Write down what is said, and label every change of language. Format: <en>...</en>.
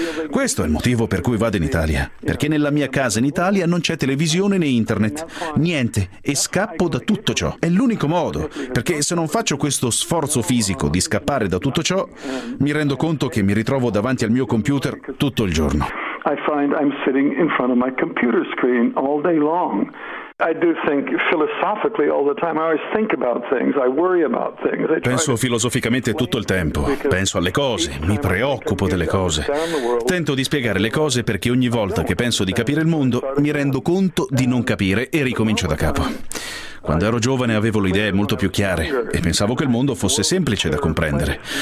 <it>Questo è il motivo per cui vado in Italia. Perché nella mia casa in Italia non c'è televisione né internet, niente, e scappo da tutto ciò. È l'unico modo, perché se non faccio questo sforzo fisico di scappare da tutto ciò, mi rendo conto che mi ritrovo davanti al mio computer tutto il giorno.</it> <en>I find I'm sitting in front of my computer screen all day long. I do think philosophically all the time. I always think about things. I worry about things.</en> <it>Penso filosoficamente tutto il tempo. Penso alle cose. Mi preoccupo delle cose. Tento di spiegare le cose perché ogni volta che penso di capire il mondo, mi rendo conto di non capire e ricomincio da capo. Quando ero giovane avevo le idee molto più chiare e pensavo che il mondo fosse semplice da comprendere.</it>